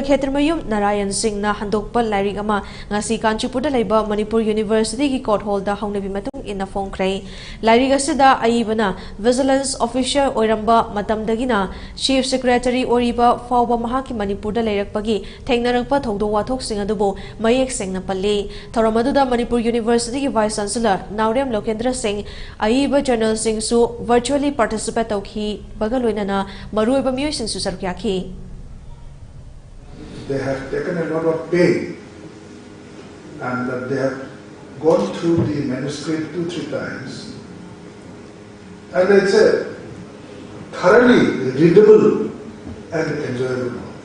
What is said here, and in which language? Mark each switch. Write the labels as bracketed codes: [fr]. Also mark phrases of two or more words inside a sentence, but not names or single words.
[mni] Khetramayum Narayan Singna Handokpa Lyric Ama Ngasi Kanchipurda Laiba Manipur University ki Court Hall da Hongnabi Matung in Phongkrai Lyric Asida Aibana [en] Vigilance Officer [mni] Oiramba Matamdagina [en] Chief Secretary [mni] Oriba Fauba Mahaki Manipur da Lairakpagi Thengnarangpa Thongdo Wathok Singadubo Mayek Singna Thoramaduda Manipur University [en] Vice Chancellor [mni] Naurem Lokendra Singh Aiba Journal Singh su [en] virtually participate [mni] tauki bagaloinana maruiba miyoi sing su sarkyaki. [en] They have taken a lot of pain and they have gone through the manuscript 2-3 times and it's a thoroughly readable and enjoyable.